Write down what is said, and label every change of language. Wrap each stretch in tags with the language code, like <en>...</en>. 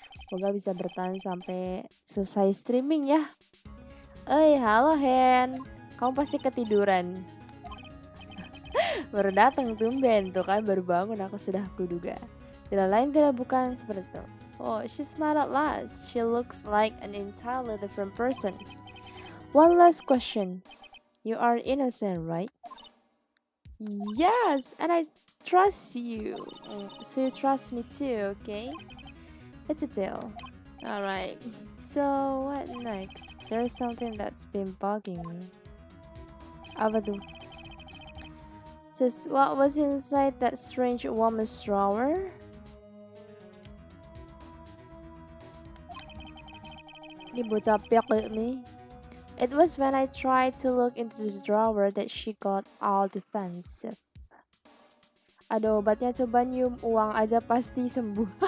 <id>Semoga bisa bertahan sampai selesai streaming ya. Halo Hen. Kamu pasti ketiduran. Baru datang tumben tuh kan, baru bangun aku sudah kuduga. Tidak lain tidak bukan seperti itu.</id> <en>Oh, she smiled at last. She looks like an entirely different person. One last question. You are innocent, right? Yes, and I trust you. So you trust me too, okay? It's a deal. Alright. So what next? There's something that's been bugging me.</en> <id>Apa tuh?</id> <en>Just what was inside that strange woman's drawer?</en> <id>Ini bocah piak me.</id> <en>It was when I tried to look into the drawer that she got all defensive.</en> <id>Ada obatnya, coba nyium uang aja pasti sembuh.</id>